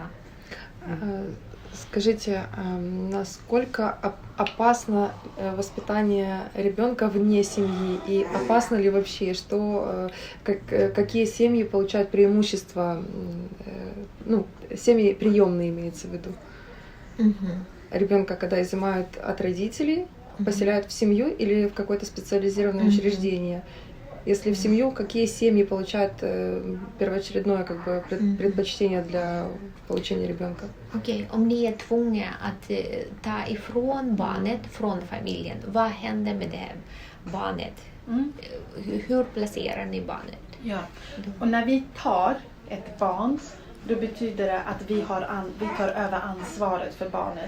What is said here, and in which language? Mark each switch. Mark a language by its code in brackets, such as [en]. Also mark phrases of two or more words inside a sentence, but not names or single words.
[ru] Скажите, насколько опасно воспитание ребенка вне семьи и опасно ли вообще, какие семьи получают преимущество, семьи приемные имеется в виду? Ребенка, когда изымают от родителей, поселяют в семью или в какое-то специализированное учреждение? Если в семью, какие семьи получают первоочередное предпочтение для получения rебенка? [sv] Okej, om ni är tvungna att ta ifrån barnet från familjen, vad händer med det barnet? Hur placerar ni barnet? Ja, och när vi tar ett barn, då betyder det att vi tar över ansvaret för barnet.